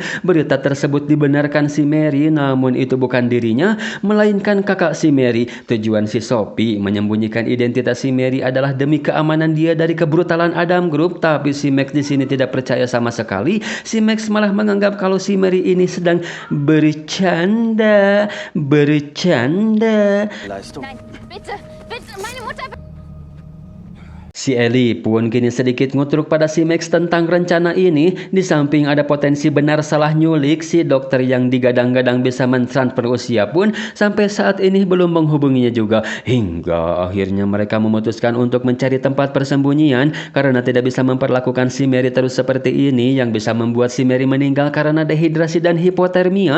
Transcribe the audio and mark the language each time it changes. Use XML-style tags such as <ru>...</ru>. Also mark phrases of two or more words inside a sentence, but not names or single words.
<id>Berita tersebut dibenarkan si Mary, namun itu bukan dirinya, melainkan kakak si Mary. Tujuan si Sophie menyembunyikan identitas si Mary adalah demi keamanan dia dari kebrutalan Adam Group, tapi si Max di sini tidak percaya sama sekali. Si Max malah menganggap kalau si Mary ini sedang bercanda.</id> <de>Leistung. Nein, bitte, bitte, meine Mutter.</de> <id>Si Si Ellie pun kini sedikit ngutruk pada si Max tentang rencana ini. Di samping ada potensi benar salah nyulik, si dokter yang digadang-gadang bisa mentransfer usia pun sampai saat ini belum menghubunginya juga. Hingga akhirnya mereka memutuskan untuk mencari tempat persembunyian karena tidak bisa memperlakukan si Mary terus seperti ini yang bisa membuat si Mary meninggal karena dehidrasi dan hipotermia.</id>